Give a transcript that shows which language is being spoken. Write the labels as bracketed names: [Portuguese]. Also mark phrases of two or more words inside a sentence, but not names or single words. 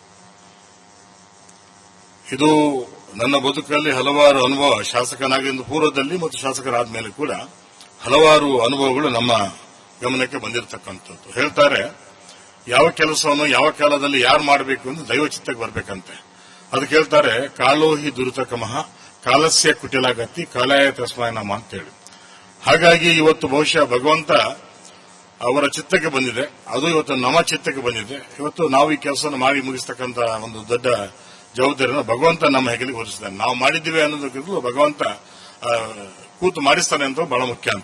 [Kannada] ಇದು ನನ್ನ ಬದುಕಲ್ಲಿ ಹಲವಾರು ಅನುಭವ, ಶಾಸಕನಾಗಿದ್ದ ಪೂರ್ವದಲ್ಲಿ ಮತ್ತು ಶಾಸಕರಾದ ಮೇಲೆ ಕೂಡ ಹಲವಾರು ಅನುಭವಗಳು ನಮ್ಮ ಗಮನಕ್ಕೆ ಬಂದಿರತಕ್ಕಂಥದ್ದು. ಹೇಳ್ತಾರೆ, ಯಾವ ಕೆಲಸವನ್ನು ಯಾವ ಕಾಲದಲ್ಲಿ ಯಾರು ಮಾಡಬೇಕು ಎಂದು ದೈವಚಿತ್ತಕ್ಕೆ ಬರಬೇಕಂತೆ. ಅದಕ್ಕೆ ಹೇಳ್ತಾರೆ, [Sanskrit] ಕಾಲೋ ಹಿ ದುರಿತಕಮಃ ಕಾಲಸ್ಯ ಕುಟಿಲಾಗತಿ ಕಾಲಾಯ ತಸ್ಮೈ ನಮಃ ಅಂತೇಳಿ. [Kannada] ಹಾಗಾಗಿ ಇವತ್ತು ಬಹುಶಃ ಭಗವಂತ ಅವರ ಚಿತ್ತಕ್ಕೆ ಬಂದಿದೆ, ಅದು ಇವತ್ತು ನಮ್ಮ ಚಿತ್ತಕ್ಕೆ ಬಂದಿದೆ. ಇವತ್ತು ನಾವು ಈ ಕೆಲಸವನ್ನು ಮಾಡಿ ಮುಗಿಸ್ತಕ್ಕಂಥ ಒಂದು ದೊಡ್ಡ ಜವಾಬ್ದಾರಿಯನ್ನು ಭಗವಂತ ನಮ್ಮ ಹೆಗಲಿಗೆ ಹೊರಿಸಿದ್ದಾನೆ. ನಾವು ಮಾಡಿದ್ದೀವಿ ಅನ್ನೋದಕ್ಕಿಂತಲೂ ಭಗವಂತ ಕೂತು ಮಾಡಿಸ್ತಾನೆ ಅಂತ ಬಹಳ ಮುಖ್ಯ ಅಂತ.